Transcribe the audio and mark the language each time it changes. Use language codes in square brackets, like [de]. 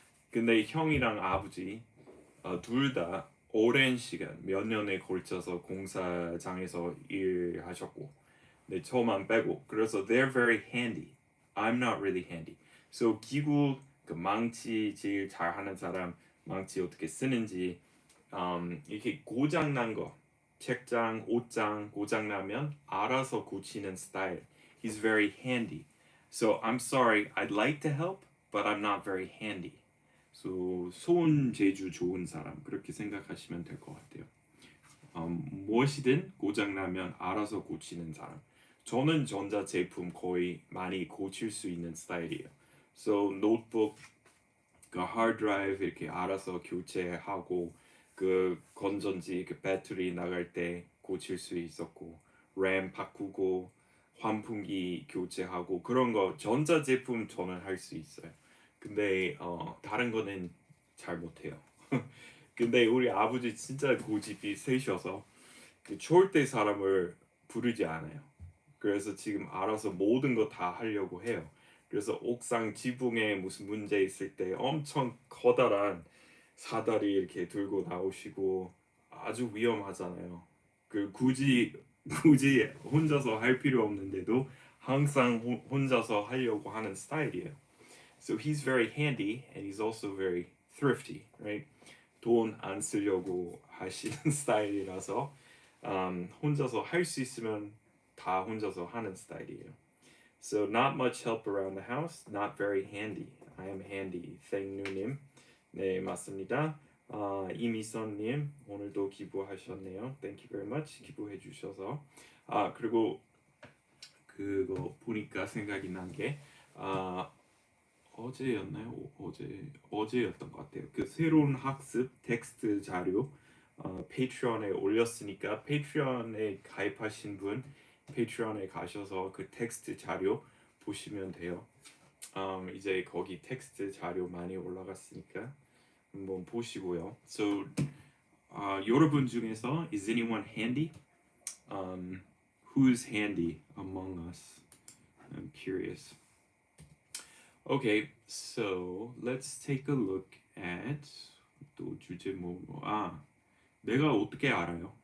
[ko] 근데 형이랑 아버지 둘 다 오랜 시간 몇 년에 걸쳐서 공사장에서 일하셨고, 근데 저만 빼고 그래서 [en] they're very handy. I'm not really handy. [ko] So 기구 그 망치 제일 잘하는 사람 망치 어떻게 쓰는지 이렇게 고장 난 거, 책장, 옷장 고장 나면 알아서 고치는 스타일. [en] He's very handy. So I'm sorry, I'd like to help, but I'm not very handy. [ko] So 손 재주 좋은 사람 그렇게 생각하시면 될 것 같아요. 무엇이든 고장 나면 알아서 고치는 사람. 저는 전자 제품 거의 많이 고칠 수 있는 스타일이에요. So 노트북 그 하드 드라이브 이렇게 알아서 교체하고 그 건전지 그 배터리 나갈 때 고칠 수 있었고 램 바꾸고 환풍기 교체하고 그런 거 전자 제품 저는 할 수 있어요. 근데 다른 거는 잘 못해요. 근데 우리 아버지 진짜 고집이 세셔서 그 절대 사람을 부르지 않아요. 그래서 지금 알아서 모든 거 다 하려고 해요. 그래서 옥상 지붕에 무슨 문제 있을 때 엄청 커다란 사다리 이렇게 들고 나오시고 아주 위험하잖아요. 그 굳이 혼자서 할 필요 없는데도 항상 혼자서 하려고 하는 스타일이에요. [en] So he's very handy and he's also very thrifty, right? [ko] 돈 안 쓰려고 하시는 스타일이라서 혼자서 할 수 있으면 다 혼자서 하는 스타일이에요. [en] So not much help around the house, not very handy. I am handy. 땡누님, [ko] 네 맞습니다. 이미선님 오늘도 기부하셨네요. [en] Thank you very much. [ko] 기부해 주셔서 그리고 그거 보니까 생각이 난 게 어제였나요? 어제였던 것 같아요. 그 새로운 학습 텍스트 자료 페이트리온에 올렸으니까 페이트리온에 가입하신 분 페이트리온에 가셔서 그 텍스트 자료 보시면 돼요. 이제 거기 텍스트 자료 많이 올라갔으니까 한번 보시고요. [en] So [ko] 여러분 중에서 [en] is anyone handy? Who's handy among us? I'm curious. Okay, so let's take a look at [ko] 또 주제 내가 어떻게 알아요?